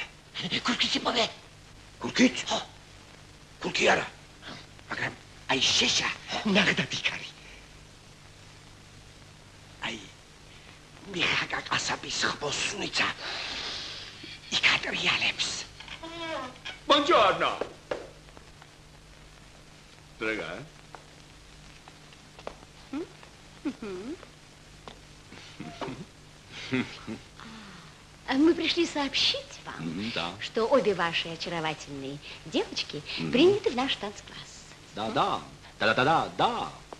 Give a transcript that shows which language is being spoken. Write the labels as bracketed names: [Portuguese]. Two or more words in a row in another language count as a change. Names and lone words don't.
[Georgian] ქურქიც იპოვე? ქურქიც? ხო. ქურქი არა. მაგრამ აი შეშა ნახდათ იქ არის. აი მიხაკა ყასაბის ხბოსნიცა იქ ატრიალებს. [Italian] Buongiorno. Prego. [Russian] Мы пришли сообщить вам, что обе ваши очаровательные девочки приняты в наш танцкласс. Да. Да.